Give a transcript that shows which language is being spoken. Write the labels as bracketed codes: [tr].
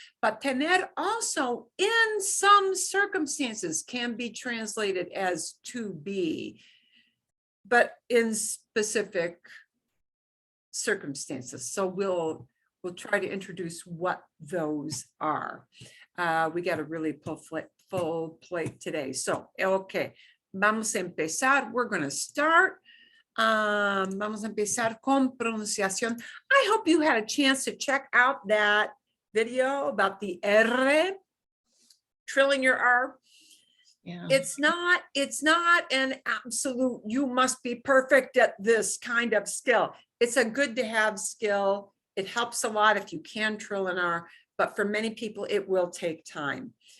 [en] But tener also, in some circumstances, can be translated as to be, but in specific circumstances. So we'll try to introduce what those are. We got a really full plate today. So, okay, [es] vamos a empezar. [en] We're going to start. [es] Vamos a empezar con pronunciación. [en] I hope you had a chance to check out that video about the R, trilling your R. Yeah. It's not an absolute, you must be perfect at this kind of skill. It's a good to have skill. It helps a lot if you can trill an R, but for many people, it will take time.